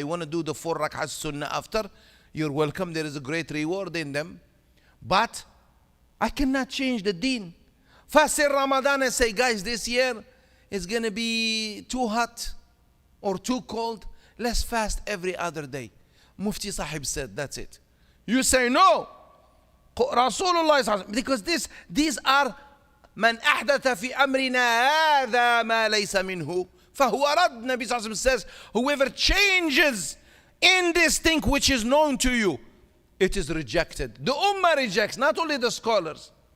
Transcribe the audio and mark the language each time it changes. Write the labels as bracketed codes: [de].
[en] You want to do the 4 rak'ahs sunnah after? You're welcome. There is a great reward in them. But I cannot change the deen. Fast in Ramadan and say, guys, this year it's going to be too hot or too cold. Let's fast every other day. Mufti Sahib said, that's it. You say no. Rasulullah, because these are [ar] من أحدث في أمرنا هذا ما ليس منه فهو رد. [en] Nabi Sallallahu says, whoever changes in this thing which is known to you, it is rejected. The ummah rejects, not only the scholars.